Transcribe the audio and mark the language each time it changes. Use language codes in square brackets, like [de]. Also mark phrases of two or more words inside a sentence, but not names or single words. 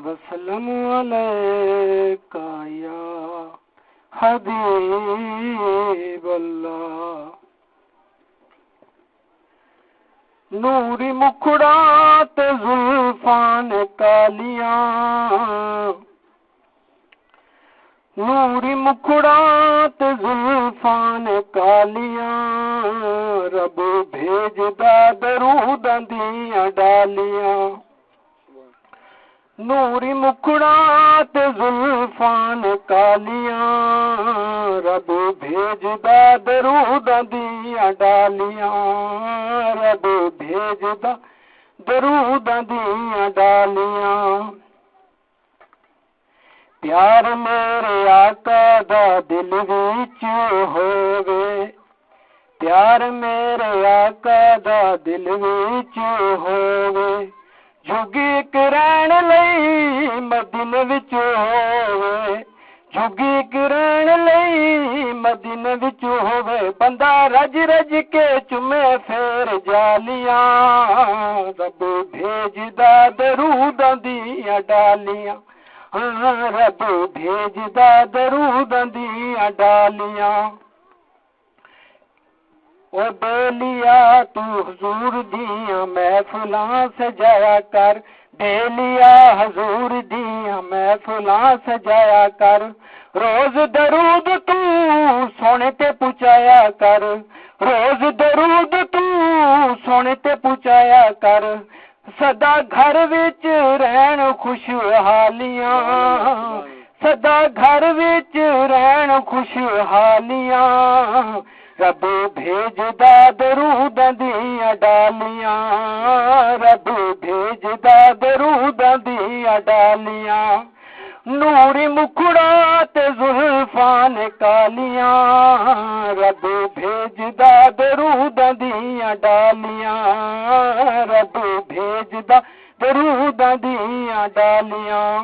[ar] وسلم علیک یا حبیب اللہ [pa] نوری مکھڑات زلفان کالیاں نوری مکھڑات زلفان کالیاں رب بھیجدا دروداں دیاں ڈالیاں نوری مکھڑات زلفان کالیاں رب بھیجدا دروداں دیاں ڈالیاں رب بھیجدا دروداں دیاں ڈالیاں پیار میرے آقا دا دل وچ ہووے پیار میرے آقا دا دل وچ ہووے جھگی کرن لئی مدینے وچ ہووے جھگی کرن لئی مدینے وچ ہووے بندہ رج رج کے چومے پھر جالیاں رب بھیجدا دروداں دیاں ڈالیاں رب بھیجدا دروداں دیاں ڈالیاں او بیلیا تو حضور دیاں محفلاں سجایا کر بیلیا حضور دیاں محفلاں سجایا کر روز درود تو سونے تے پہنچایا کر روز درود تو سونے تے پہنچایا کر سدا گھر وچ رہن خوشحالیاں سدا گھر وچ رہن خوشحالیاں رب بھیجدا دروداں دیاں ڈالیاں رب بھیجدا دروداں دیاں ڈالیاں نوری مکھڑات زلفان کالیاں رب بھیجدا دروداں دیاں ڈالیاں رب بھیجدا دروداں دیاں ڈالیاں